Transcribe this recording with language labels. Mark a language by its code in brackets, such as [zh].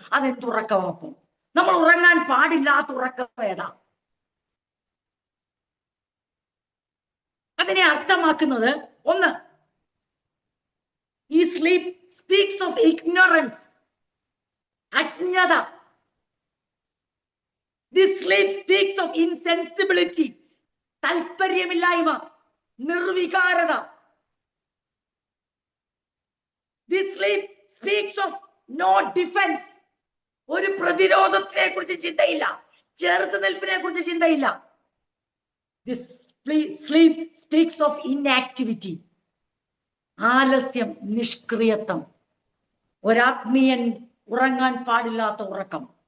[ml] അതെന്തുറക്കമാക്കും? നമ്മൾ ഉറങ്ങാൻ പാടില്ലാത്ത ഉറക്കം ഏതാ? അതിനെ അർത്ഥമാക്കുന്നത്, ഒന്ന്, ഈ [en] sleep speaks of ignorance, [ml] അജ്ഞത. [en] This sleep speaks of insensibility, [ml] താല്പര്യമില്ലായ്മ, നിർവികാരത. [en] This sleep speaks of no defense, [ml] ഒരു പ്രതിരോധത്തിനെ കുറിച്ച് ചിന്തയില്ല, ചെറുത്ത് നിൽപ്പിനെ കുറിച്ച് ചിന്തയില്ല. [en] This sleep speaks of inactivity, [ml] ആലസ്യം, നിഷ്ക്രിയത്വം. ഒരാത്മീയൻ ഉറങ്ങാൻ പാടില്ലാത്ത ഉറക്കം.